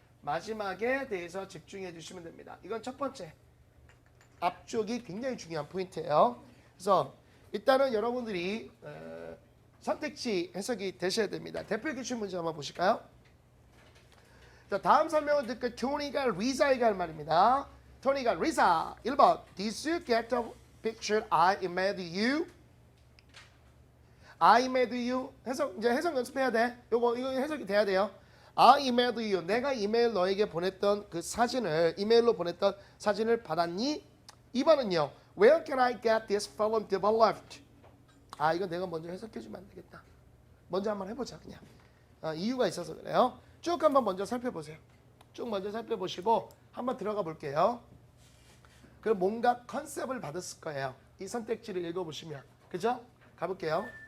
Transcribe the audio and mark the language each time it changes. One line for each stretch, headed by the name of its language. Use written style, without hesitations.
Korean: 마지막에 대해서 집중해 주시면 됩니다. 이건 첫 번째. 앞쪽이 굉장히 중요한 포인트예요. 그래서 일단은 여러분들이 선택지 해석이 되셔야 됩니다. 대표 기출 문제 한번 보실까요? 자, 다음 설명을 듣고 토니가 리사에게 할 말입니다. 토니가 리사 1번
English: Did you get the picture I emailed you? I emailed you
Korean: 이제 해석 연습해야 돼. 이거 해석이 돼야 돼요.
English: I emailed you
Korean: 내가 이메일 너에게 보냈던 그 사진을 이메일로 보냈던 사진을 받았니? 2번은요.
English: Where can I get this film developed?
Korean: 이거 내가 먼저 해석해주면 안 되겠다. 먼저 한번 해보자 그냥. 이유가 있어서 그래요. 쭉 한번 먼저 살펴보세요. 쭉 먼저 살펴보시고 한번 들어가 볼게요. 그럼 뭔가 컨셉을 받았을 거예요. 이 선택지를 읽어보시면. 그죠? 가볼게요.